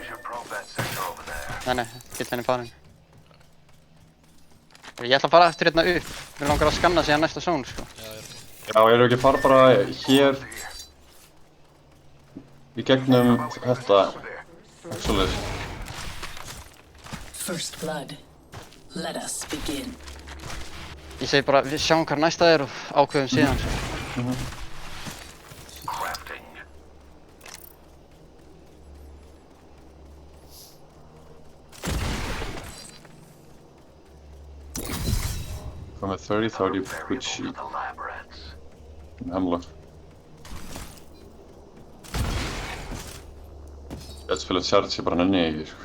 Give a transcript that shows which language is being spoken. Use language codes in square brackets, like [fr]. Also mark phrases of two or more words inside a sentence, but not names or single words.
[is] Nei, get henni farin. Ég ætla að fara eftir hérna upp. Mér langar að skanna síðan næsta zone, sko. Já, erum við ekki að fara bara hér í gegnum þetta svoleiðis. [en] First blood. Let us begin. [is] Ég segi bara, við sjáum hvað næsta er og ákveðum síðan, sko. Komið 30, þá er ég [en] good sheet. [is] Hemlock. Ég ætla að spila charge, ég bara nenni ekki, sko.